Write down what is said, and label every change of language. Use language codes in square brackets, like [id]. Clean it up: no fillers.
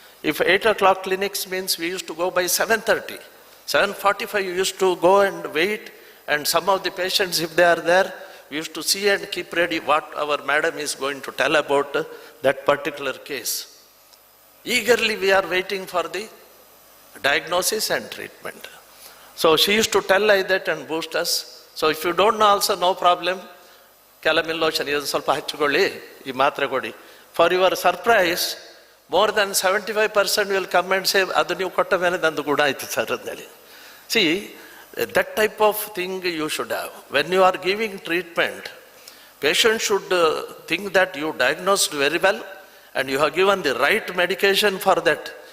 [en] If 8 o'clock clinics means we used to go by 7:30. 7:45 we used to go and wait, and some of the patients, if they are there, we used to see and keep ready what our madam is going to tell about that particular case. Eagerly we are waiting for the diagnosis and treatment. So she used to tell like that and boost us. So if you don't know also, no problem. Calamine lotion is [kn] ಸ್ವಲ್ಪ ಹಚ್ಚಿಕೊಳ್ಳಿ ಈ ಮಾತ್ರೆ ಕೊಡಿ. [en] For your surprise, more than 75% will come and say, [kn] ಅದು ನೀವು ಕೊಟ್ಟ ಮೇಲೆ ನಂದು ಗುಣ ಆಯ್ತು ಸರ್ ಅಂತೇಳಿ. [en] See, that type of thing you should have. When you are giving treatment, patient should think that you diagnosed very well and you have given the right medication for that.